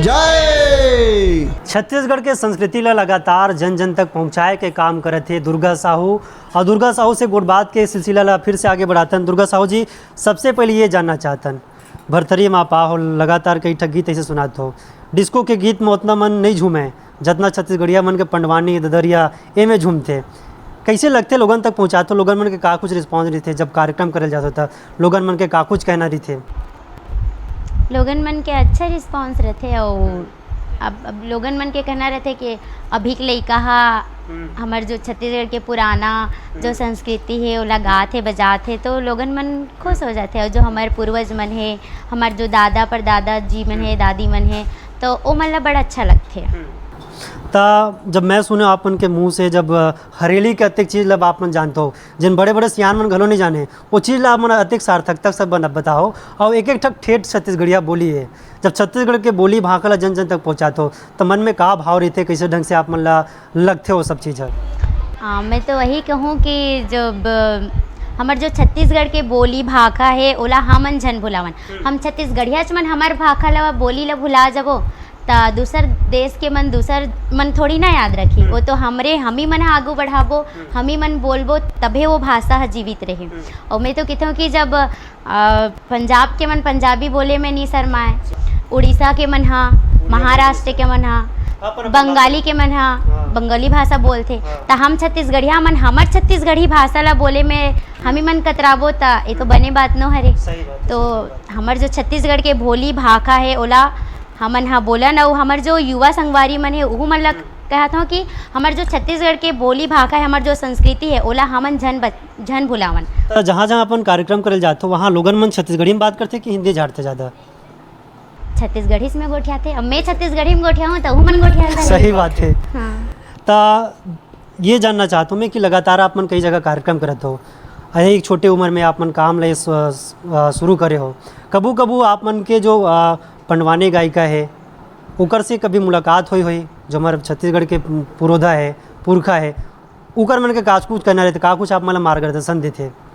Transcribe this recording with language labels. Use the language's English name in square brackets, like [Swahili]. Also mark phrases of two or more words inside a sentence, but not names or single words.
[Chhattisgarhi] जय। छत्तीसगढ़ के संस्कृति ला लगातार जन जन तक पहुंचाए के काम करत थे दुर्गा साहू। और दुर्गा साहू से गुड़ बात के सिलसिला ला फिर से आगे बढ़ातन। दुर्गा साहू जी, सबसे पहले ये जानना चाहतन, भरथरी माँ पा हो लगातार कई ठग गीत ऐसे सुनात हो, डिस्को के गीत में उतना मन नहीं झूमे जितना छत्तीसगढ़िया मन के पंडवानी ददरिया ए में झूमते। कैसे लगते लोगन तक पहुँचाते, लोगन मन के का कुछ रिस्पॉन्स रही थे जब कार्यक्रम करल जाता था, लोगन मन के का कुछ कहना रही थे? लोगन मन के अच्छा रिस्पांस रहते। और अब लोगन मन के कहना रहते कि अभी के लइका हा हमार जो छत्तीसगढ़ के पुराना जो संस्कृति है वो लगात है बजात है, तो लोगन मन खुश हो जाते हैं। और जो हमारे पूर्वज मन है, हमारे जो दादा परदादा जी मन है, दादी मन है, तो वो मन ला बड़ा अच्छा लगते है। ता जब मैं सुने आपन के मुंह से, जब हरेली के अत्येक चीज़ लब आपन जानते हो, जिन बड़े बड़े सियान मन घलो नहीं जाने, वो चीज़ ला मन अत्येक सार्थकता सब बताओ। और एक एक ठक ठेठ छत्तीसगढ़िया बोली है, जब छत्तीसगढ़ के बोली भाखा ला जन जन तक पहुँचाते हो तो मन में का भाव रहते, कैसे ढंग से आप मन ला लगते हो सब चीज़? मैं तो वही कहूँ कि जब हमार जो छत्तीसगढ़ के बोली भाखा है ओला हमन झन भुलावन। हम छत्तीसगढ़िया मन हमार भाखा ला बोली ला भुला जबो ता दूसर देश के मन दूसर मन थोड़ी ना याद रखी। वो तो हम ही मन आगू बढ़ाबो, हम ही मन बोलबो, तभे वो भाषा है जीवित रहे। और मैं तो कहता हूँ कि जब पंजाब के मन पंजाबी बोले में नहीं शर्माए, उड़ीसा के मन हा, महाराष्ट्र के मन हा, बंगाली के मन हा बंगाली भाषा बोलते, तो हम छत्तीसगढ़िया मन हमार छत्तीसगढ़ी भाषा ला बोले में हम ही मन कतराबो, ता ये तो बने बात न हरे। तो हमार जो छत्तीसगढ़ के भोली भाखा है ओला हमन हाँ बोला ना, हमार जो युवा संगवारी मन है वो मन ला कहता हूँ कि हमार जो छत्तीसगढ़ के बोली भाखा है, हमार जो संस्कृति है ओला हमन झन भुलावन। जहाँ जहाँ अपन कार्यक्रम करल जाते हो वहाँ लोगन मन छत्तीसगढ़ी में बात करते कि हिंदी झाड़ते ज़्यादा? छत्तीसगढ़ी में गोठियाते। अब मैं छत्तीसगढ़ी में गोठिया हूँ तो वो मन गोठिया। सही बात है। हाँ। ता ये जानना चाहता हूँ मैं कि लगातार आप मन कई जगह कार्यक्रम करते हो, अरे एक छोटे उम्र में आप मन काम ले शुरू करे हो, कबू कबू आप मन के जो पंडवानी गायिका है उकर से कभी मुलाकात हुई जो हमारे छत्तीसगढ़ के पुरोधा है, पुरखा है, उकर मन के काज कुछ करना रहते, का कुछ आप मतलब मार्गदर्शन देते?